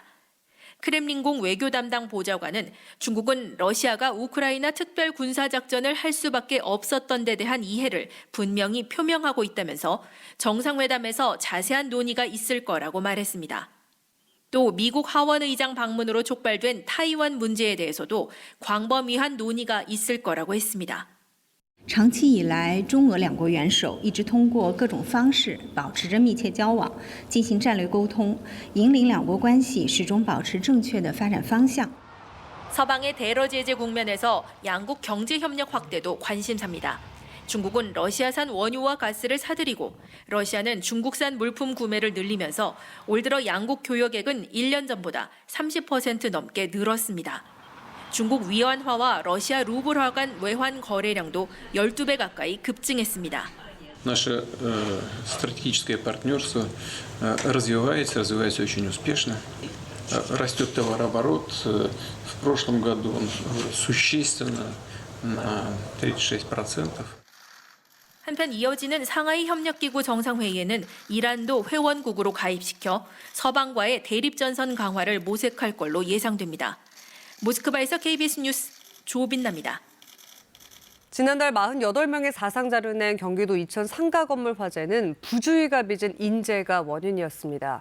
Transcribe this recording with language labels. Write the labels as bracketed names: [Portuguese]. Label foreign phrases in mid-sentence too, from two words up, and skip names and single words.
[Korean] 크렘린궁 외교 담당 보좌관은 중국은 러시아가 우크라이나 특별 군사작전을 할 수밖에 없었던 데 대한 이해를 분명히 표명하고 있다면서 정상회담에서 자세한 논의가 있을 거라고 말했습니다. 또 미국 하원 의장 방문으로 촉발된 타이완 문제에 대해서도 광범위한 논의가 있을 거라고 했습니다. [Chinese] 长期以来，中俄两国元首一直通过各种方式保持着密切交往，进行战略沟通，引领两国关系始终保持正确的发展方向。 [Korean] 서방의 대러 제재 국면에서 양국 경제 협력 확대도 관심사입니다. 중국은 러시아산 원유와 가스를 사들이고 러시아는 중국산 물품 구매를 늘리면서 올 들어 양국 교역액은 1년 전보다 30% 넘게 늘었습니다. 중국 위안화와 러시아 루블화 간 외환 거래량도 12배 가까이 급증했습니다. [Russian] Наше стратегическое партнерство развивается очень успешно. Растет товарооборот. В прошлом году он существенно на 36%. [Korean] 한편 이어지는 상하이 협력기구 정상회의에는 이란도 회원국으로 가입시켜 서방과의 대립전선 강화를 모색할 걸로 예상됩니다. 모스크바에서 KBS 뉴스 조빈나입니다. 지난달 48명의 사상자를 낸 경기도 이천 상가 건물 화재는 부주의가 빚은 인재가 원인이었습니다.